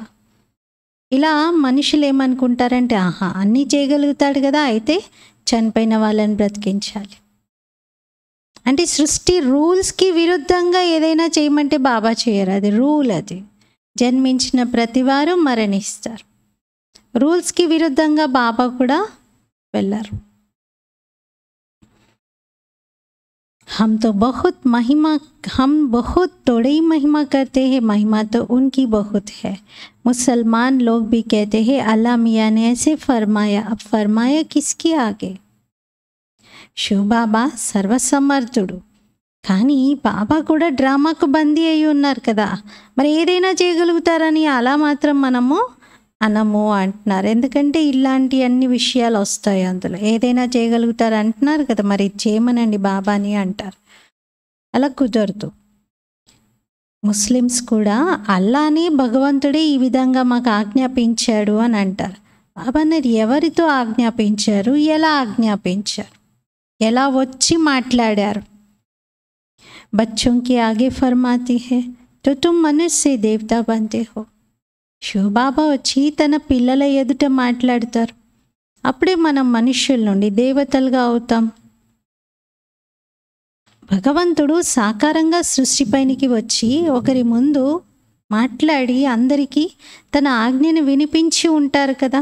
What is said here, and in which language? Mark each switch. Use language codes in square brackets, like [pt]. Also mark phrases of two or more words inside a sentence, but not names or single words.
[te] ఇలా మనుషులు ఏమనుకుంటారంటే, ఆహా అన్నీ చేయగలుగుతాడు కదా, అయితే చనిపోయిన వాళ్ళని బ్రతికించాలి అంటే సృష్టి రూల్స్కి విరుద్ధంగా ఏదైనా చేయమంటే బాబా చేయరు. అది రూల్. అది జన్మించిన ప్రతివారు మరణిస్తారు. రూల్స్కి విరుద్ధంగా బాబా కూడా వెళ్ళరు. [hi] हम तो बहुत थोड़ी महिमा करते हैं, महिमा तो उनकी बहुत है. मुसलमान लोग भी कहते हैं अल्लाह मियाँ ने ऐसे फरमाया, अब फरमाया किसके आगे? [te] శివ బాబా సర్వసమర్థుడు, కానీ బాబా కూడా డ్రామాకు బందీ అయి ఉన్నారు కదా. మరి ఏదైనా చేయగలుగుతారని అలా మాత్రం మనము అనము అంటున్నారు. ఎందుకంటే ఇలాంటి అన్ని విషయాలు వస్తాయి అందులో. ఏదైనా చేయగలుగుతారు అంటున్నారు కదా, మరి చేయమనండి బాబాని అంటారు. అలా కుదరదు. ముస్లిమ్స్ కూడా అల్లానే భగవంతుడే ఈ విధంగా మాకు ఆజ్ఞాపించాడు అని అంటారు. బాబా అన్నారు, ఎవరితో ఆజ్ఞాపించారు, ఎలా ఆజ్ఞాపించారు, ఎలా వచ్చి మాట్లాడారు. [hi] बच्चों के आगे फरमाती है तो तुम मनुष्य से देवता बनते हो. [te] శివబాబా వచ్చి తన పిల్లల ఎదుట మాట్లాడతారు, అప్పుడే మనం మనుష్యుల నుండి దేవతలుగా అవుతాం. భగవంతుడు సాకారంగా సృష్టిపైనికి వచ్చి ఒకరి ముందు మాట్లాడి అందరికీ తన ఆజ్ఞను వినిపించి ఉంటారు కదా.